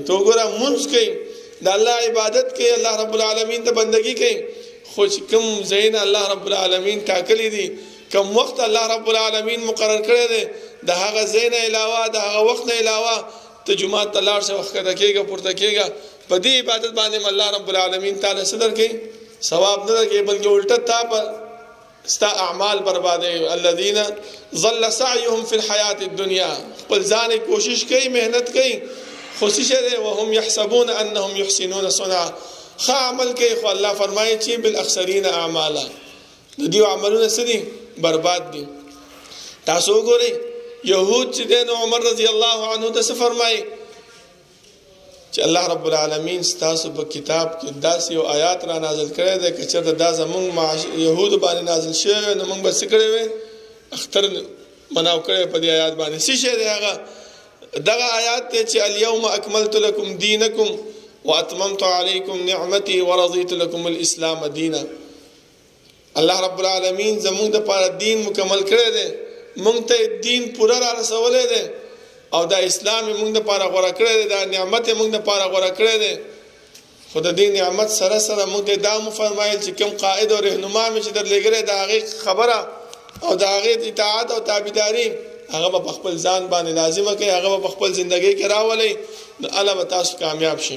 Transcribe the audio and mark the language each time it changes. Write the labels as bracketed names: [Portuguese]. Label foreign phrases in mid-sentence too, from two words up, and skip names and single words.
[Pashto] تو ګوره مونځ کوي، د الله عبادت کوي، الله رب العالمین ته بندگی کوي، خو چې کوم ځایونه الله رب العالمین ټاکلی دي، کوم وخت الله رب العالمین مقرر کړی دی، د هغه ځای نه علاوه، د هغه وخت نه علاوه ته جماعت ته لاړ شه، وښکته کېږه، پورته کېږه، په دې عبادت باندې الله رب العالمین تعالی صدر کوي ثواب نه درکوي بلکې الټه تا په ستا اعمال بربادوي. [Arabic] الذين ضل سعيهم في الحياة الدنيا [Pashto] خپل ځان کوشش کوي مهنت کوي خوشش ده [Arabic] وهم يحسبون انهم يحسنون صنعا [Pashto] ښه عمل کوي خو الله فرمایي چې [Arabic] بالاخسرین اعمالا [Pashto] د دې عملونه سدي برباد دي. تاسو وګورئ يهود چې د عمر [Arabic] رضی الله عنه [Pashto] د څه فرمایي چې الله رب العالمین ستاسو په کتاب کې داسې یو آیات را نازل کړی دی که چېرته دا زمونږ یهودو باندې نازل شوی نو موږ به څه کړی وی اختر مناو کړی په دې آیات باندې څه شی دی هغه دغه آیات دی چې [Arabic] اليوم اکملت لکم دینکم واتممت علیکم نعمتي ورضیت لکم الاسلام دینا. [Pashto] الله رب العالمین زمونږ دپاره دین مکمل کړی دی مونږ ته دین پوره را رسولی دی او دا اسلام موږ د پاره غوړه کړی دی دا نعمت موږ د پاره غوړه کړی دی خو د دې نعمت سره سره موږ ته دا مو فرمایل چې کوم قائد او رهنما مې چې درلېږلی د هغې خبره او د هغې اطاعت او تابعداري هغه به په خپل ځان باندې لازمه کوي هغه به په خپل زندګۍ کې راولئ نو الله به تاسو کامیاب شي.